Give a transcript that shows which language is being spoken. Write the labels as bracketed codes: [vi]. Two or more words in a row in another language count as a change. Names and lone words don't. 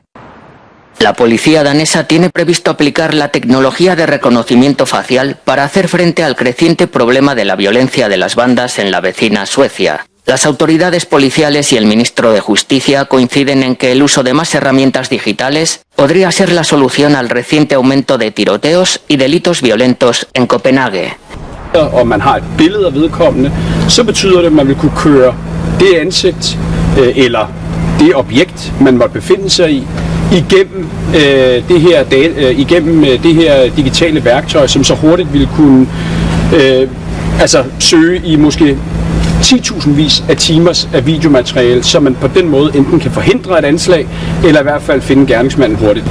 [es] La policía danesa tiene previsto aplicar la tecnología de reconocimiento facial para hacer frente al creciente problema de la violencia de las bandas en la vecina Suecia. Las autoridades policiales y el ministro de Justicia coinciden en que el uso de más herramientas digitales podría ser la solución al reciente aumento de tiroteos y delitos violentos en Copenhague. [da] Og man har et billede af vedkommende, så betyder det, at man vil kunne køre det ansigt eller det objekt, man måtte befinde sig i, igennem det her digitale værktøj, som så hurtigt vil kunne søge i måske 10.000 af timers af videomateriale, så man på den måde enten kan forhindre et anslag, eller i hvert fald finde gerningsmanden hurtigt.